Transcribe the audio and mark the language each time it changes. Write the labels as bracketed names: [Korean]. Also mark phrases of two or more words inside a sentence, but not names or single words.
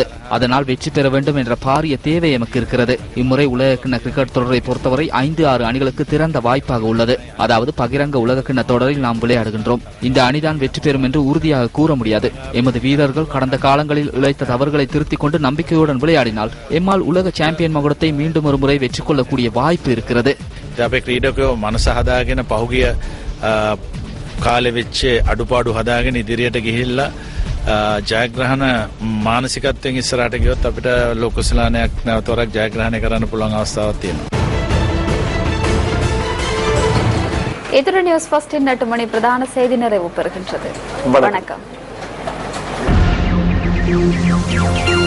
[Tamil] அதனால் வெற்றி பெற வேண்டும் என்ற பாரிய தேவை எமக்கு இருக்கிறது. இம்முறை உலகக்கிண்ண கிரிக்கெட் தொடரை பொறுத்தவரை 5-6 அணிகளுக்கு திறந்த வாய்ப்பாக உள்ளது. அதாவது பகிரங்க உலகக்கிண்ண தொடரில் நாம் விளையாடுகின்றோம். இந்த அணிதான் வெற்றி பெறும் என்று உறுதியாக கூற முடியாது. எமது வீரர்கள் கடந்த காலங்களில் இழைத்த தவறுகளை திருத்திக் கொண்டு நம்பிக்கையுடன் விளையாடினால் எம்மால் உலக சாம்பியன் மகுடத்தை மீண்டும் ஒரு முறை வெற்றி கொள்ளக்கூடிய வாய்ப்பு இருக்கிறது. [Sinhala] අපේ ක්‍රීඩකයෝ මනස හදාගෙන පහුගිය කාලෙ වෙච්ච අඩුපාඩු හදාගෙන ඉදිරියට ගිහිල්ලා ජයග්‍රහණ මානසිකත්වයෙන් ඉස්සරහට ගියොත් අපිට ලොකු සලානයක් නැවතවරක් ජයග්‍රහණය කරන්න පුළුවන් අවස්ථාවක් තියෙනවා. [Tamil] எதிர நியூஸ் ஃபர்ஸ்டின் 8 மணி பிரதான செய்தி நிறைவு பெறுகின்றது. வணக்கம்.